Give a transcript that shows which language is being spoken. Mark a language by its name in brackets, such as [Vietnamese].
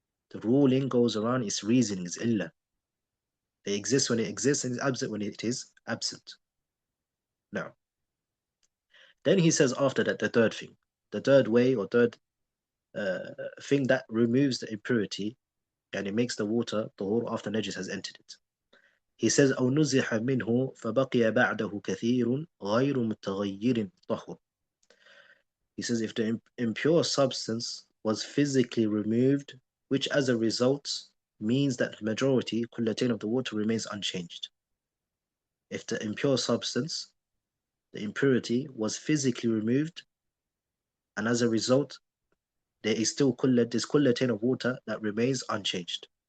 [English] The ruling goes around its reasonings, illa. It exists when it exists and is absent when it is absent. Now, then he says after that, the third thing, the third way or third thing that removes the impurity and it makes the water tahur after najis has entered it. [Arabic] He says, أو نزح منه فبقي بعده كثير غير متغير طهر. [English] He says, if the impure substance was physically removed, which as a result means that the majority, kullatain of the water remains unchanged. If the impure substance, the impurity, was physically removed, and as a result, there is still this kullatain of water that remains unchanged.